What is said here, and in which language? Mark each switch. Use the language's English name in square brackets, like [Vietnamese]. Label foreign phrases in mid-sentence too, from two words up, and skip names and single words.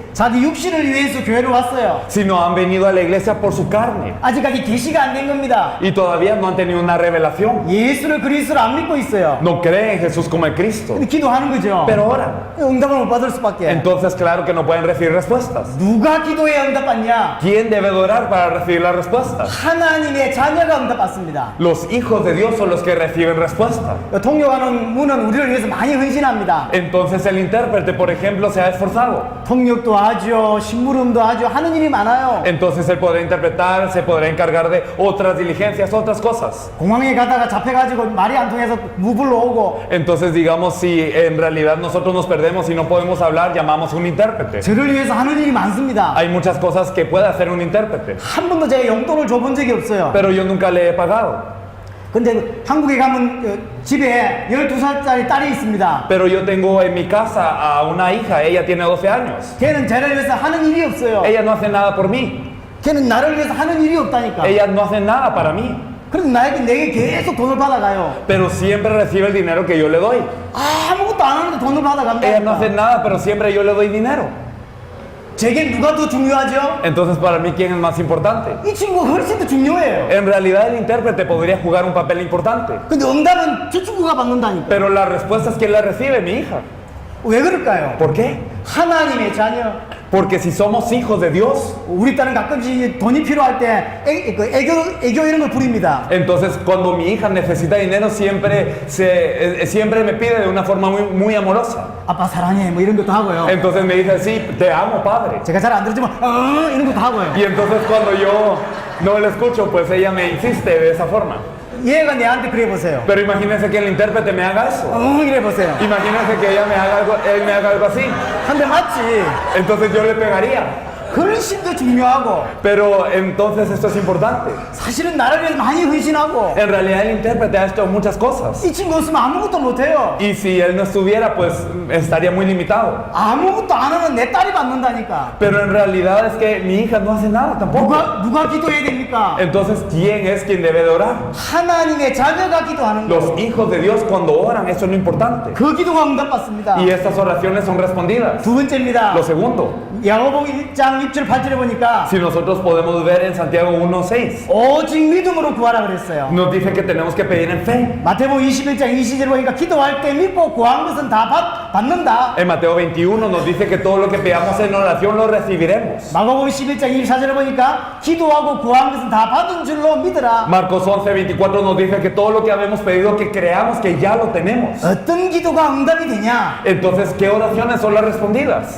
[Korean] 자기 육신을 위해서 교회를 왔어요. [Spanish] sino han venido a la iglesia por su carne [Korean] 아직까지 계시가 안 된 겁니다. [Spanish] y todavía no han tenido una revelación. [Korean] 예수를 그리스도로 안 믿고 있어요. [Spanish] No creen en Jesús como el Cristo, [Korean] 근데 기도하는 거죠. [Spanish] pero oran. [Korean] 응답을 못 받을 수밖에. [Spanish] Entonces, claro que no pueden recibir respuestas. [Korean] 누가 기도해야 응답받냐? [Spanish] ¿Quién debe de orar para recibir las respuestas? [Korean] 하나님의 자녀가 응답받습니다. [Spanish] Los hijos de Dios son los que reciben respuesta. [Korean] 통역하는 분은 우리를 위해서 많이 헌신합니다. [Spanish] Entonces el intérprete, por ejemplo, se ha esforzado. [Korean] 통역도 하죠, 심부름도 하죠, 하는 일이 많아요. [Spanish] Entonces él podrá interpretar, se podrá encargar de otras diligencias, otras cosas. [Korean] 공항에 가다가 잡혀가지고 말이 안 통해서 무불로 오고. [Spanish] Entonces, digamos, si en realidad nosotros nos perdemos y no podemos hablar, llamamos un intérprete. [Korean] 저를 위해서 하는 일이 많습니다. [Spanish] Hay muchas cosas que puede hacer un intérprete, [Korean] 한 번도 제가 용돈을 줘본 적이 없어요. [Spanish] pero yo nunca le he pagado. [Korean] 근데 한국에 가면 집에 12살짜리 딸이 있습니다. [Spanish] Pero yo tengo en mi casa a una hija, ella tiene 12 años. [Korean] 걔는 저를 위해서 하는 일이 없어요. [Spanish] Ella no hace n다 por mí. [Korean] 걔는 나를 위해서 하는 일이 없다니까. [Spanish] Ella no hace nada para mí, [Korean] 그래서 내게 계속 돈을 받아가요. [Spanish] pero siempre recibe el dinero que yo le doy. [Korean] 아무것도 안 하는데 돈을 [Spanish] Ella no hace [Korean] 받아간다. [Spanish] nada, pero siempre yo le doy dinero. [Korean] 제게 누가 더 중요하죠? [Spanish] Entonces, para mí, ¿quién es más importante? [Korean] 이 친구가 훨씬 더 중요해요. [Spanish] En realidad, el intérprete podría jugar un papel importante, [Korean] 근데 응답은 저 친구가 받는다니까. [Spanish] pero la respuesta es que la recibe mi hija. [Korean] 왜 그럴까요? [Spanish] ¿Por qué? [Korean] 하나님의 자녀. [Spanish] Porque si somos hijos de Dios, [Korean] 우리 딸은 가끔씩 돈이 필요할 때 애교 이런 걸 부립니다. [Spanish] entonces cuando mi hija necesita dinero siempre me pide de una forma muy amorosa. [Korean] 아빠 사랑해 뭐 이런 것도 하고요. [Spanish] Entonces me dice, sí, te amo, padre. [Korean] 제가 잘 안 들었지만 이런 것도 하고요. [Spanish] Y entonces cuando yo no le escucho, pues ella me insiste de esa forma. [Korean] 얘가 내한테 그래 보세요. [Spanish] Pero imagínense que el intérprete me haga eso. [Korean] 이래 보세요. [Spanish] Imagínense que él me haga algo así. [Korean] 한 대 맞지. [Spanish] Entonces yo le pegaría. [Korean] 훨씬 더 중요하고 [Spanish] Pero entonces esto es importante. [Korean] 사실은 나를 위해서 많이 헌신하고 [Spanish] En realidad el intérprete ha hecho muchas cosas. [Korean] 이 친구 없으면 아무것도 못해요. [Spanish] Y si él no estuviera, pues estaría muy limitado. [Korean] 아무것도 안 하는 내 딸이 받는다니까. [Spanish] Pero en realidad es que mi hija no hace nada tampoco. [Korean] 누가 기도해야 됩니까? [Spanish] Entonces, ¿quién es quien debe de orar? [Korean] 하나님의 자녀가 기도하는 [Spanish] Los [Korean] 거. [Spanish] hijos de Dios cuando oran, eso es lo importante. [Korean] 그 기도가 응답받습니다. [Spanish] Y estas oraciones son respondidas. [Korean] 두 번째입니다. [Spanish] Lo segundo, [Korean] 야고보 1장 1장 6절 8절에 보니까 [Spanish] Si nosotros podemos ver en Santiago 1:6, [Korean] 오직 믿음으로 구하라 그랬어요. [Spanish] nos dice que tenemos que pedir en fe. [Korean] 마태복음 21장 20절에 보니까 기도할 때 믿고 구한 것은 다 받는다. [Spanish] En Mateo 21 nos dice que todo lo que pidamos en oración lo recibiremos. [Korean] 마가복음 11장 24절에 보니까 기도하고 구한 것은 다 받은 줄로 믿으라. [Spanish] Marcos 11:24 nos dice que todo lo que habemos pedido, que creamos que ya lo tenemos. [Korean] 어떤 기도가 응답이 되냐? [Spanish] Entonces, ¿qué oraciones son las respondidas?